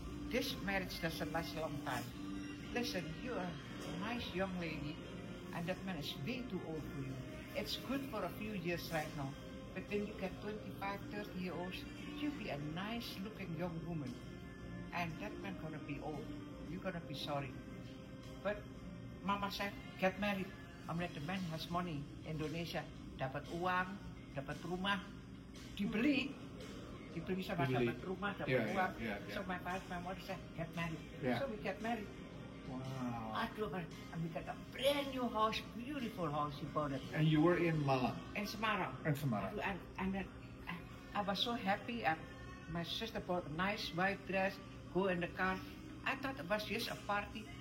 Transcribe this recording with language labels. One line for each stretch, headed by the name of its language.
English: This marriage doesn't last a long time. Listen, you are a nice young lady, and that man is way too old for you. It's good for a few years right now, but when you get 25, 30 years old, you'll be a nice-looking young woman, and that man gonna be old. You're gonna be sorry." But Mama said, "Get married. Unless the man has money, Indonesia,
Indonesian: dapat uang, dapat rumah, dibeli sama dapat rumah, dapat uang."
English: So my mother said, "Get married." Yeah. So we get married. Wow. And we got a brand new house, beautiful house. He bought it And you were in Malang. in Semarang. In Semarang. And then I was so happy. My sister bought a nice white dress, go in the car. I thought it was just a party.